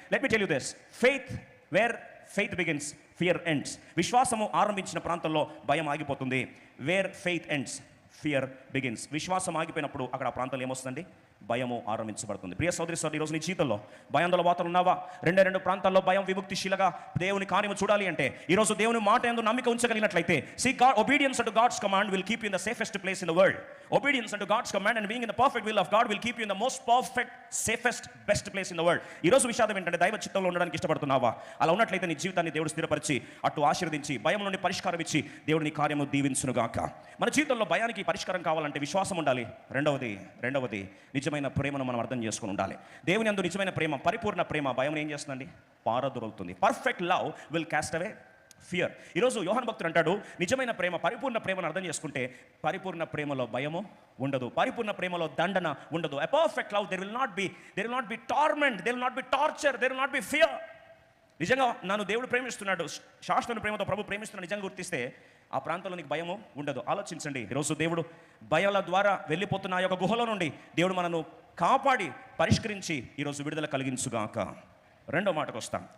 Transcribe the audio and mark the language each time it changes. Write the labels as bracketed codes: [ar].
[en] Let me tell you this, faith where faith begins, fear ends. [te] విశ్వాసము ఆరంభించిన ప్రాంతంలో భయం ఆగిపోతుంది. [en] Where faith ends, fear begins. [te] విశ్వాసం ఆగిపోయినప్పుడు అక్కడ ఆ ప్రాంతంలో ఏమొస్తుందండి? భయము ఆరంభించబడుతుంది. ప్రియ సోదరి సోదరి, ఈరోజు నీ జీవితంలో భయాందోళన వాతావరణం ఉన్నావా? రెండు ప్రాంతాల్లో భయం విముక్తిశీలగా దేవుని కార్యము చూడాలి అంటే ఈరోజు దేవుని మాట యందు నమ్మిక ఉంచగలిగినట్లయితే, [en] see God, obedience unto God's command will keep you in the safest place in the world. Obedience unto God's command and being in the perfect will of God will keep you in the most perfect, safest, best place in the world. [te] ఈరోజు విషాదం ఏంటంటే దైవ చిత్తంలో ఉండడానికి ఇష్టపడుతున్నావా? అలా ఉన్నట్లయితే నీ జీవితాన్ని దేవుడు స్థిరపరిచి అటు ఆశీర్వదించి భయం నుండి పరిష్కారం ఇచ్చి దేవుడు నీ కార్యము దీవించునుగాక. మన జీవితంలో భయానికి పరిష్కారం కావాలంటే విశ్వాసం ఉండాలి. రెండవది నిజమైన ప్రేమను మనం అర్థం చేసుకుని ఉండాలి. దేవుని యందు నిజమైన ప్రేమ, పరిపూర్ణ ప్రేమ భయం ఏం చేస్తుందండి? పారదొరుకుతుంది. [en] Perfect love will cast away fear. [te] ఈరోజు యోహాను భక్తుడు అంటాడు, నిజమైన ప్రేమ, పరిపూర్ణ ప్రేమను అర్థం చేసుకుంటే పరిపూర్ణ ప్రేమలో భయము ఉండదు, పరిపూర్ణ ప్రేమలో దండన ఉండదు. [en] A perfect love, there will not be torment, there will not be torture, there will not be fear. [te] నిజంగా నన్ను దేవుడు ప్రేమిస్తున్నాడు, శాశ్వత ప్రేమతో ప్రభు ప్రేమిస్తున్నాడు నిజంగా గుర్తిస్తే ఆ ప్రాంతంలో నీకు భయము ఉండదు. ఆలోచించండి, ఈరోజు దేవుడు భయాల ద్వారా వెళ్ళిపోతున్న ఆ యొక్క గుహలో నుండి దేవుడు మనను కాపాడి పరిష్కరించి ఈరోజు విడుదల కలిగించుగాక. రెండో మాటకు వస్తాం.